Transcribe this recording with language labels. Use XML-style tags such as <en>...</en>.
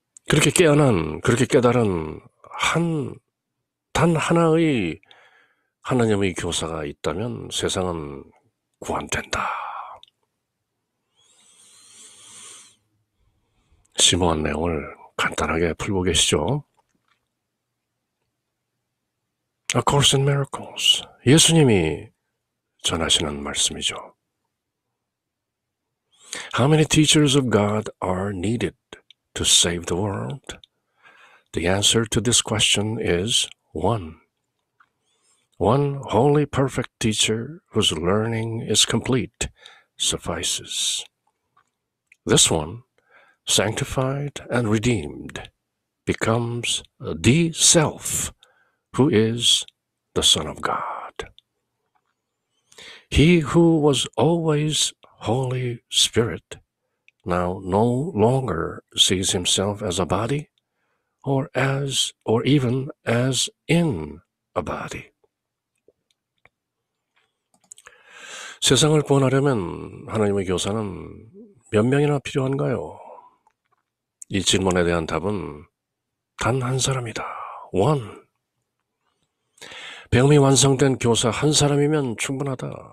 <ko>그렇게 깨어난, 그렇게 깨달은 단 하나의 하나님의 교사가 있다면 세상은 구원된다. 심오한 내용을 간단하게 풀고 계시죠. A Course in Miracles, 예수님이 전하시는 말씀이죠.</ko> <en>How many teachers of God are needed to save the world? The answer to this question is one. One holy, perfect teacher whose learning is complete suffices. This one, sanctified and redeemed, becomes the self who is the Son of God. He who was always Holy Spirit now no longer sees himself as a body or even as in a body.</en> <ko>세상을 구원하려면 하나님의 교사는 몇 명이나 필요한가요? 이 질문에 대한 답은 단 한 사람이다.</ko> <en>One.</en> <ko>배움이 완성된 교사 한 사람이면 충분하다.</ko>